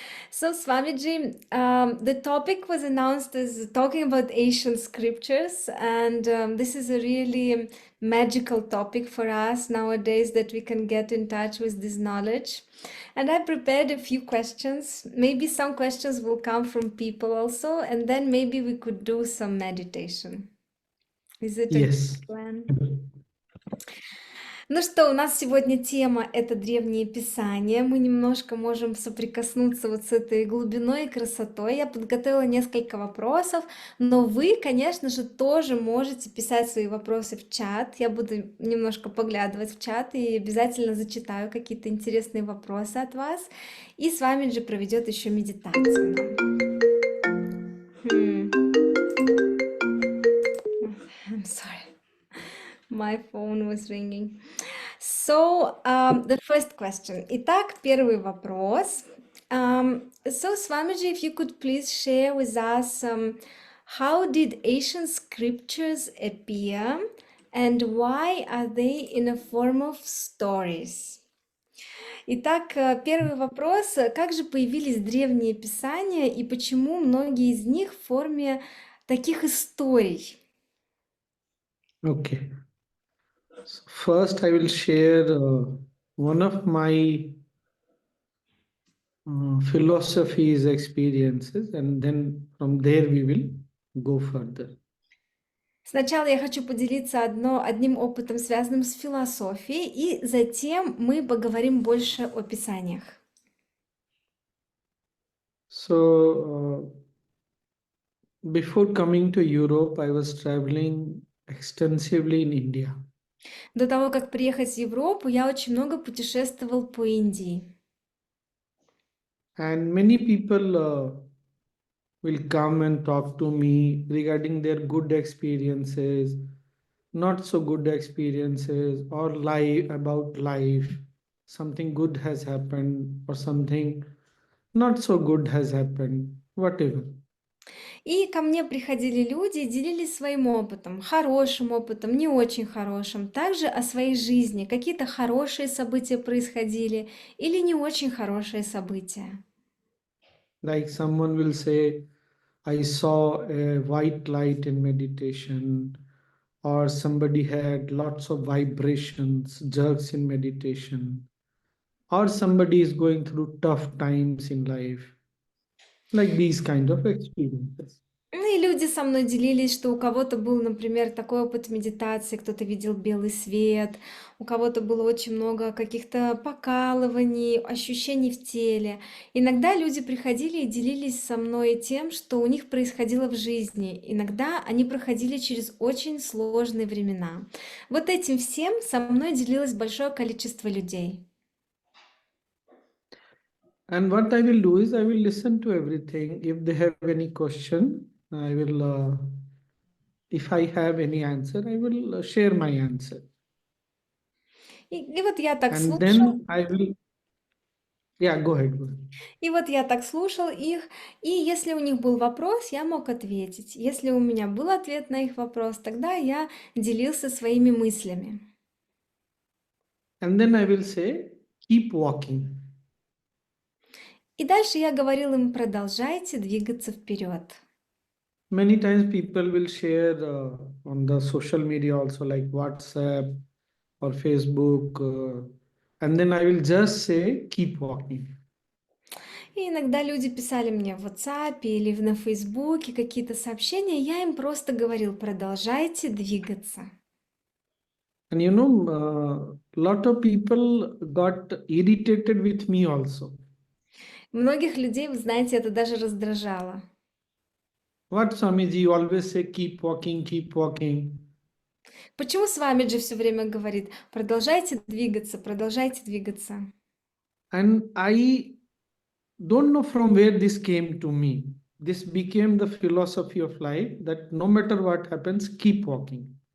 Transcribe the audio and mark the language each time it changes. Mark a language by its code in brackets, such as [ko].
[en] So, Swamiji, the topic was announced as talking about ancient scriptures, and this is a really magical topic for us nowadays that we can get in touch with this knowledge. And I prepared a few questions. Maybe some questions will come from people also, and then maybe we could do some meditation. Is it a good Yes. plan? [ru] Ну что, у нас сегодня тема — это древние писания. Мы немножко можем соприкоснуться вот с этой глубиной и красотой. Я подготовила несколько вопросов, но вы, конечно же, тоже можете писать свои вопросы в чат. Я буду немножко поглядывать в чат и обязательно зачитаю какие-то интересные вопросы от вас. И с вами же проведет еще медитацию. [en] I'm sorry. My phone was ringing. So, the first question. [ru] Итак, первый вопрос. [en] So, Swamiji, if you could please share with us how did ancient scriptures appear and why are they in a form of stories? [ru] Итак, первый вопрос. Как же появились древние писания и почему многие из них в форме таких историй? [en] Okay. So first, I will share one of my philosophies experiences, and then from there we will go further. [ru] Сначала я хочу поделиться одним опытом, связанным с философией, и затем мы поговорим больше о писаниях. [en] So, before coming to Europe, I was traveling extensively in India. [ru] До того, как приехать в Европу, я очень много путешествовал по Индии. [en] And many people will come and talk to me regarding their good experiences, not so good experiences, or lie about life. Something good has happened, or something not so good has happened, whatever. [ru] И ко мне приходили люди и делились своим опытом, хорошим опытом, не очень хорошим, также о своей жизни. Какие-то хорошие события происходили или не очень хорошие события. [en] Like someone will say, I saw a white light in meditation, or somebody had lots of vibrations, jerks in meditation, or somebody is going through tough times in life, like these kind of experiences. [ru] Ну и люди люди со мной делились, что у кого-то был, например, такой опыт медитации, кто-то видел белый свет, у кого-то было очень много каких-то покалываний, ощущений в теле. Иногда люди приходили и делились со мной тем, что у них происходило в жизни. Иногда они проходили через очень сложные времена. Вот этим всем со мной делилось большое количество людей. [en] And what I will do is I will listen to everything. If they have any question, I will, if I have any answer, I will share my answer. [ru] И вот я так [en] And [ru] слушала. [en] then I will, yeah, go ahead. Go ahead. [ru] И вот я так слушал их, и если у них был вопрос, я мог ответить. Если у меня был ответ на их вопрос, тогда я делился своими мыслями. [en] And then I will say, keep walking. [ru] И дальше я говорил им, продолжайте двигаться вперед. [en] Many times people will share on the social media also, like WhatsApp or Facebook. And then I will just say, keep walking. [ru] И иногда люди писали мне в WhatsApp или на Фейсбуке какие-то сообщения, я им просто говорил, продолжайте двигаться. [en] And you know, lot of people got irritated with me also. [ru] Многих людей, вы знаете, это даже раздражало. [en] What Swamiji, you always say, keep walking, keep walking. [ru] Почему с вами же все время говорит, продолжайте двигаться, продолжайте двигаться? [en] And I don't know from where this came to me. This became the philosophy of life that no matter what happens, keep walking.